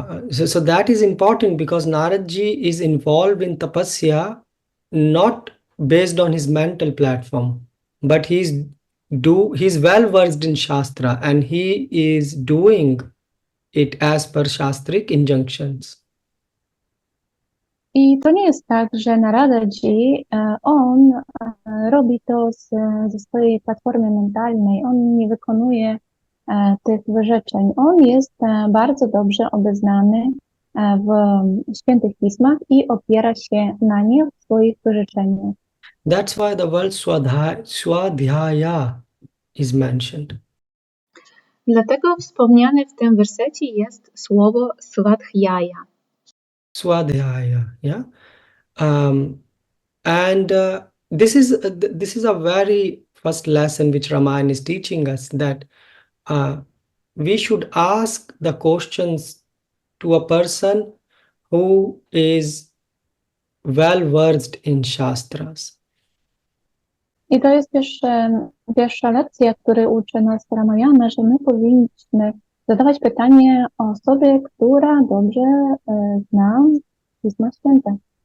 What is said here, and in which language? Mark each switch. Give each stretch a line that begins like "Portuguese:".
English: So that is important because Naradji is involved in tapasya not based on his mental platform, but he's well versed in Shastra and he is doing it as per Shastric injunctions.
Polish: I to nie jest tak, że Naradaji, on robi to ze swojej platformy mentalnej, on nie wykonuje tych wyrzeczeń. On jest bardzo dobrze obeznany w świętych pismach i opiera się na nie w swoich wyrzeczeniach.
English: That's why the word Swadhyaya is mentioned.
Polish: Dlatego wspomniane w tym wersecie jest słowo swadhyaya.
English: Swadhyaya, yeah. And this is a very first lesson which Ramayana is teaching us, that we should ask the questions to a person who is well versed in Shastras.
Polish: I to jest też pierwsza lekcja, której uczy nas Ramayana, że my powinniśmy zadawać pytanie osobie, która dobrze zna Pisma Święte.